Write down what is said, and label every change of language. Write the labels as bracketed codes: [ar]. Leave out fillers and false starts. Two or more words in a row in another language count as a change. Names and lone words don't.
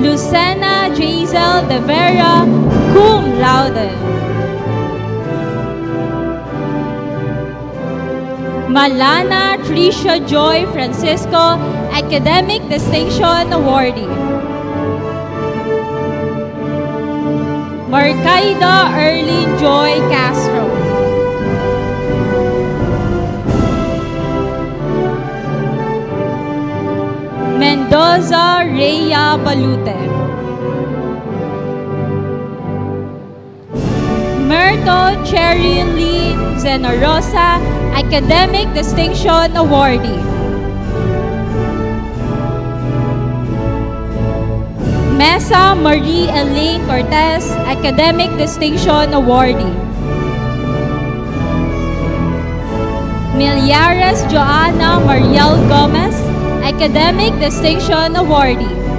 [en] Lucena Jazel De Vera, [la] cum laude. [en] Malana Tricia Joy Francisco, Academic Distinction Awardee. Marcaida Erlene Joy Castro. Mendoza Rhea Balute. Merto Cherry Lynn Zenorosa, Academic Distinction Awardee. Mesa Marie Elaine Cortez, Academic Distinction Awardee. Milyares Joanna Mariel Gomez, Academic Distinction Awardee.